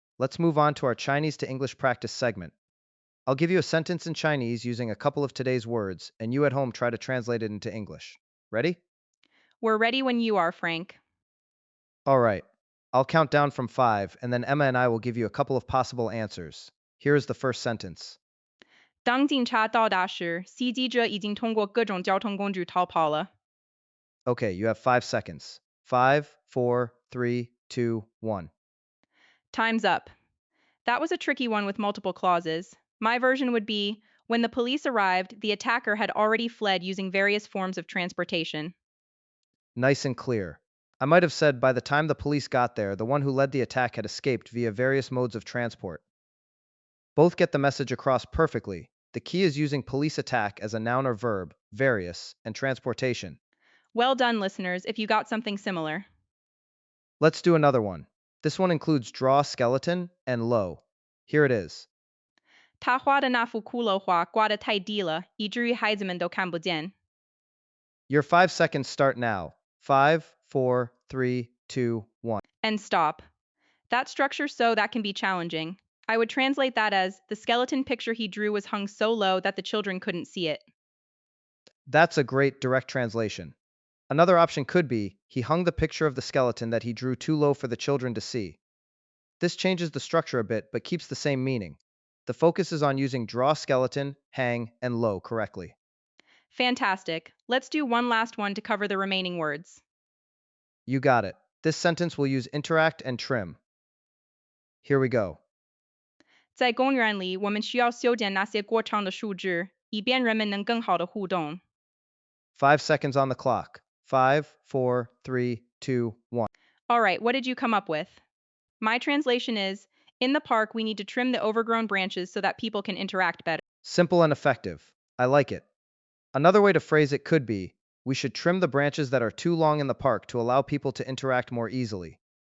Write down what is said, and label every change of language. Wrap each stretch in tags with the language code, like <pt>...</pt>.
<en>Let's move on to our Chinese to English practice segment. I'll give you a sentence in Chinese using a couple of today's words, and you at home try to translate it into English. Ready? We're ready when you are, Frank. All right. I'll count down from 5, and then Emma and I will give you a couple of possible answers. Here is the first sentence.</en> <zh>当警察到达时，袭击者已经通过各种交通工具逃跑了。</zh> <en>Okay, you have 5 seconds. 5, 4, 3, 2, 1. Time's up. That was a tricky one with multiple clauses. My version would be when the police arrived, the attacker had already fled using various forms of transportation. Nice and clear. I might have said by the time the police got there, the one who led the attack had escaped via various modes of transport. Both get the message across perfectly. The key is using police attack as a noun or verb, various, and transportation. Well done, listeners, if you got something similar. Let's do another one. This one includes draw skeleton and low. Here it is.</en> <zh>他画的那幅骷髅画挂得太低了，以至于孩子们都看不见。</zh> <en>Your 5 seconds start now. 5, 4, 3, 2, 1. And stop. That structure so that can be challenging. I would translate that as the skeleton picture he drew was hung so low that the children couldn't see it. That's a great direct translation. Another option could be, he hung the picture of the skeleton that he drew too low for the children to see. This changes the structure a bit but keeps the same meaning. The focus is on using draw skeleton, hang, and low correctly. Fantastic. Let's do one last one to cover the remaining words. You got it. This sentence will use interact and trim. Here we go.</en> <zh>在公园里，我们需要修剪那些过长的树枝，以便人们能更好的互动。</zh> <en>5 seconds on the clock. 5, 4, 3, 2, 1. All right, what did you come up with? My translation is in the park, we need to trim the overgrown branches so that people can interact better. Simple and effective. I like it. Another way to phrase it could be, we should trim the branches that are too long in the park to allow people to interact more easily.</en>